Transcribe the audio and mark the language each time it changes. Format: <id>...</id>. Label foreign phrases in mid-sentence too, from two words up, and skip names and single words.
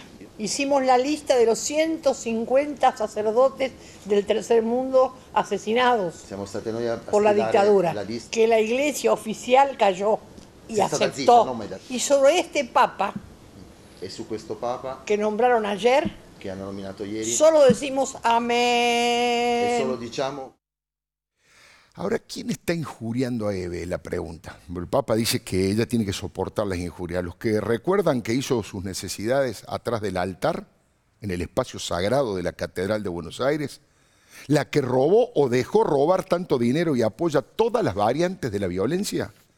<es>Hicimos la lista de los 150 sacerdotes del tercer mundo asesinados por la dictadura, que la iglesia oficial cayó y aceptó. Y sobre este Papa que nombraron ayer,</es> <it>che hanno nominato ieri.</it> <es>Solo decimos</es> <it>E</it> <es>amén.</es> <it>solo diciamo.</it> <es>Ahora, ¿quién está injuriando a Eve? La pregunta. El Papa dice que ella tiene que soportar las injurias. Los que recuerdan que hizo sus necesidades atrás del altar, en el espacio sagrado de la Catedral de Buenos Aires, la que robó o dejó robar tanto dinero y apoya todas las variantes de la violencia.</es>